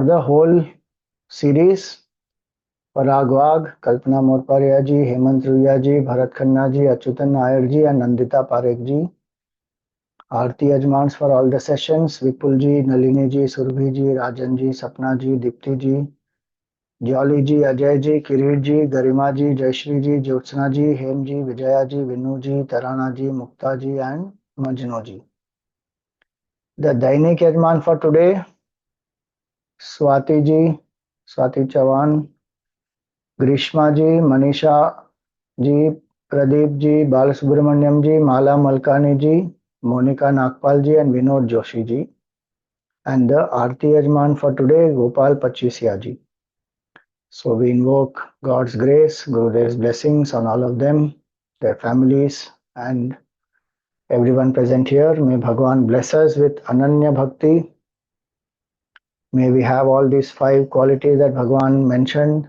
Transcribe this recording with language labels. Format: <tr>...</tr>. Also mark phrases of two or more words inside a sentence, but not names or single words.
<en>the whole series: Parag Wagh, Kalpana Morparia ji, Hemant Ruya ji, Bharat Khanna ji, Achyutan Nair ji, and Nandita Parekh ji.</en> <hi>Aarti Yajmans</hi> <en>for all the sessions: Vipul ji, Nalini ji, Surbhi ji, Rajan ji, Sapna ji, Dipti ji, Jolly ji, Ajay ji, Kirit ji, Garima ji, Jayashri ji, Jyotsna ji, Hem ji, Vijaya ji, Vinu ji, Tarana ji, Mukta ji, and Majnu ji. The</en> <hi>Dainik Yajman</hi> <en>for today: Swati ji, Swati Chavan, Grishma ji, Manisha ji, Pradeep ji, Balasubramanyam ji, Mala Malkani ji, Monica Nagpal ji, and Vinod Joshi ji. And the</en> <hi>Aarti Yajman</hi> <en>for today: Gopal Pachisia ji. So we invoke God's grace, Gurudev's blessings on all of them, their families, and everyone present here. May Bhagwan bless us with</en> <hi>Ananya Bhakti.</hi> <en>May we have all these 5 qualities that Bhagwan mentioned.</en>